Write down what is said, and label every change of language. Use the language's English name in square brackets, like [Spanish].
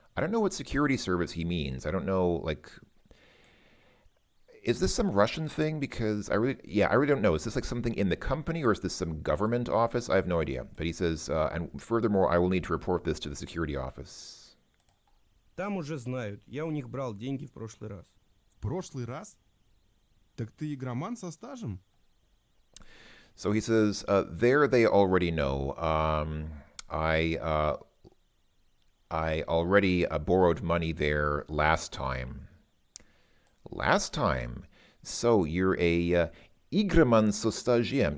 [English] I don't know what security service he means. I don't know, like, is this some Russian thing? Because I really don't know. Is this like something in the company or is this some government office? I have no idea. But he says, and furthermore, I will need to report this to the security office. [Russian] Там уже знают, я у них брал деньги в прошлый раз. В прошлый раз? Так ты игроман со стажем? [English] So he says, there they already know. I already borrowed money there last time. Last time? So you're a [Russian] игроман со стажем.